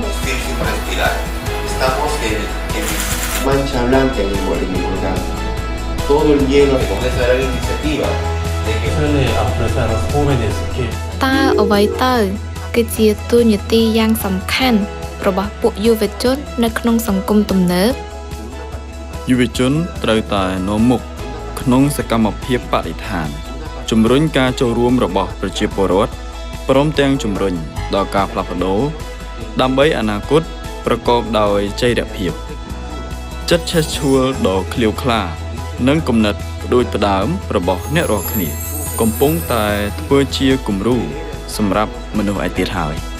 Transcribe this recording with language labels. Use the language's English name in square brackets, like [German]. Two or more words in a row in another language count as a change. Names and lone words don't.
[Spanish] Difícil respirar. Estamos en mancha blanca en el volcán. Todo el hielo con esa gran iniciativa de que suele ofrecer a los jóvenes que [Khmer] តើអ្វីទៅគឺជាទូនាទីយ៉ាងសំខាន់របស់ពួកយុវជននៅក្នុងសង្គមទំនើប យុវជនត្រូវតែនាំមុខក្នុងសកម្មភាពបរិស្ថានជំរុញការចូលរួមរបស់ប្រជាពលរដ្ឋព្រមទាំងជំរុញដល់ការផ្លាស់ប្ដូរដើម្បីអនាគតប្រកបដោយចីរភាពចិត្តឆេះឆួលដ៏ឃ្លាវខ្លានិងគំនិតផ្ដួចផ្ដើមរបស់អ្នករាល់គ្នាកំពុងតែធ្វើជាគំរូសម្រាប់មនុស្សឯទៀតហើយ